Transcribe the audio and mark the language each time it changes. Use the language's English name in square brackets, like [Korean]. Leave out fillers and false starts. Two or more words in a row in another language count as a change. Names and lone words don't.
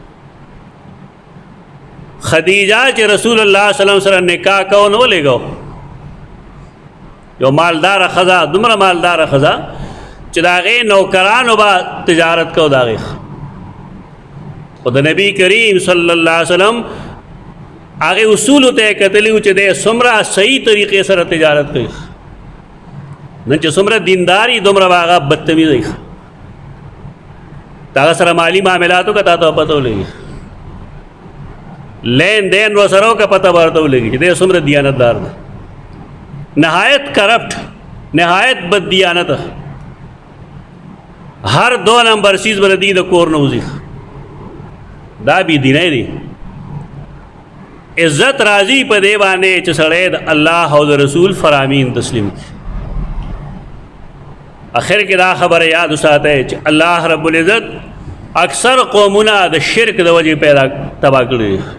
[Pashto] خدیجه چې رسول الله صلی الله علیه وسلم نکاح کو نو لګو یو مالدار ښځه دومره مالدار ښځه چې د هغې نوکرانو به تجارت کو د هغې خو د نبی کریم صلی الله علیه وسلم هغې اصولو ته یې کتلي و چې دی څومره صحیح طریقې سره تجارت کوي نن چې څومره دینداري دومره به هغه بدتمیزی د هغه سره مالي معاملاتو که تا ته پته ولګي لین دین ورسره وکړه پته به ورته ولګي چې دی څومره دیانتدار ده نهایت کرپټ نهایت بد دیانته هر 2 نمبر چیز به د دې د کور نه وځي دا بې دینی دی عزت راځي په دې باندې چې سړی د الله او د رسول فرامین تسلیم کړي اخر کې دا خبره یاد وساتئ چې الله رب العزت اکثر قومونه د شرک د وجې پیدا تباه کړي